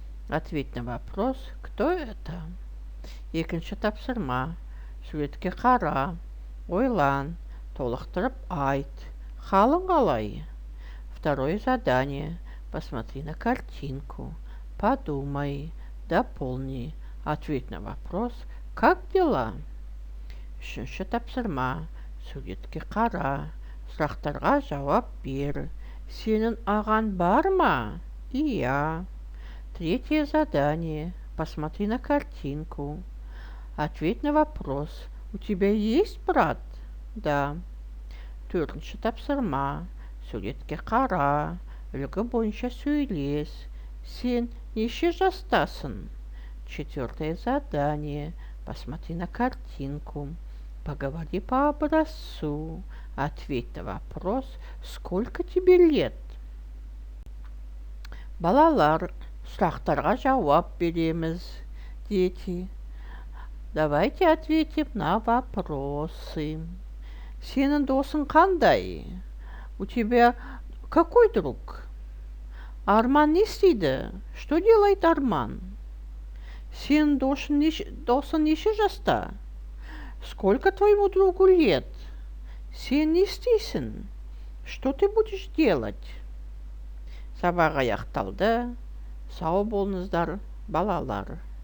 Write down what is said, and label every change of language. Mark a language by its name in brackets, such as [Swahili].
[Russian] Ответь на вопрос, кто это? [Kazakh] Екінші тапсырма. Суретке қара, ойлан, толықтырып айт. Халың қалай? [Russian] Второе задание. Посмотри на картинку. Подумай, дополни. Ответь на вопрос, как дела? [Kazakh] Үшінші тапсырма. Суретке қара, сұрақтарға жауап бер. Сенің ағаң бар ма? Иә. [Russian] Третье задание. Посмотри на картинку. Ответь на вопрос. У тебя есть брат? Да. [Kazakh] Төртінші тапсырма. Суретке қара, үлгі бойынша сөйлес. Сен неше жастасың? [Russian] Четвертое задание. Посмотри на картинку. Поговори по образцу. Ответь на вопрос, сколько тебе лет? [Kazakh] Балалар, сұрақтарға жауап береміз. [Russian] Дети, давайте ответим на вопросы. [Kazakh] Сенің досың қандай? [Russian] У тебя какой друг? [Kazakh] Арман не істейді? [Russian] Что делает Арман? [Kazakh] Сенің досың неше жаста? [Russian] Сколько твоему другу лет? [Kazakh] Сен не істейсің? [Russian] Что ты будешь делать? [Kazakh] Сабақ аяқталды. Сау болыңыздар, балалар.